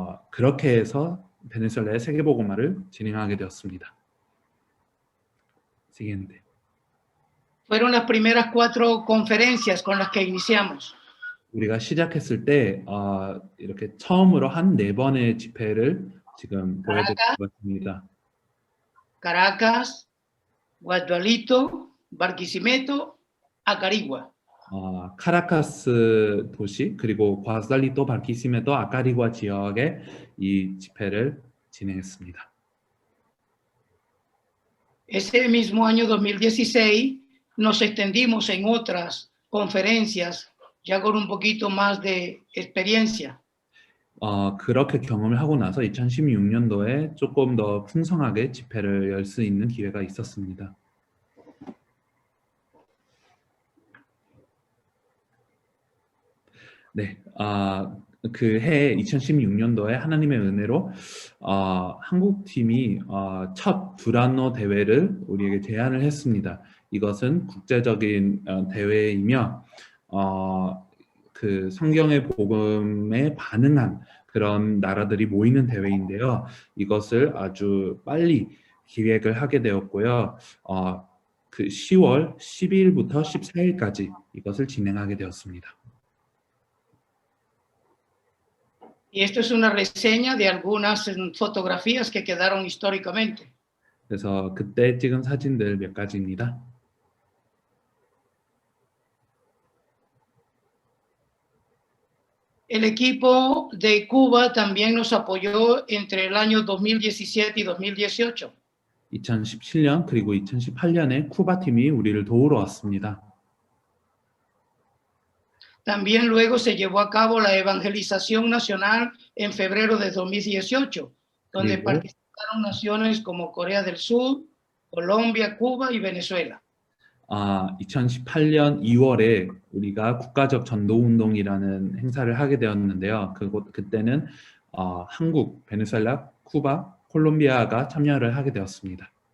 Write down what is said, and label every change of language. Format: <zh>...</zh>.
<ko>그렇게 해서 베네수엘라의 세계복음화를 진행하게 되었습니다.</ko> <es>Siguiente. Fueron las primeras 4 conferencias con las que iniciamos.</es> <ko>우리가 시작했을 때 이렇게 처음으로 한 4번의 집회를 지금 보여드릴 것 같습니다.</ko> <es>Caracas, Guasdualito, Barquisimeto, Acarigua.</es> <ko>카라카스 도시 그리고 과살리토 바르키시메토 아카리과 지역에 이 집회를 진행했습니다.</ko> <es>Ese mismo año 2016 nos extendimos en otras conferencias ya con un poquito más de experiencia.</es> <ko>그렇게 경험을 하고 나서 2016년도에 조금 더 풍성하게 집회를 열 수 있는 기회가 있었습니다. 네, 그 해 2016년도에 하나님의 은혜로 한국 팀이 첫 두란노 대회를 우리에게 제안을 했습니다. 이것은 국제적인 대회이며 그 성경의 복음에 반응한 그런 나라들이 모이는 대회인데요. 이것을 아주 빨리 기획을 하게 되었고요. 그 10월 12일부터 14일까지 이것을 진행하게 되었습니다.</ko> <es>Y esto es una reseña de algunas fotografías que quedaron históricamente.</es> <ko>그래서 그때 찍은 사진들 몇 가지입니다.</ko> <es>El equipo de Cuba también nos apoyó entre el año 2017 y 2018.</es> <ko>2017년 그리고 2018년에 쿠바 팀이 우리를 도우러 왔습니다.</ko> <es>También luego se llevó a cabo la evangelización nacional en febrero de 2018, donde</es> <ko>그리고</ko> <es>participaron naciones como Corea del Sur, Colombia, Cuba y Venezuela.</es> <ko>2018년 2월에 우리가 국가적 전도운동이라는 행사를 하게 되었는데요. 그때는 한국, 베네수엘라, 쿠바, 콜롬비아가 참여를 하게 되었습니다.</ko>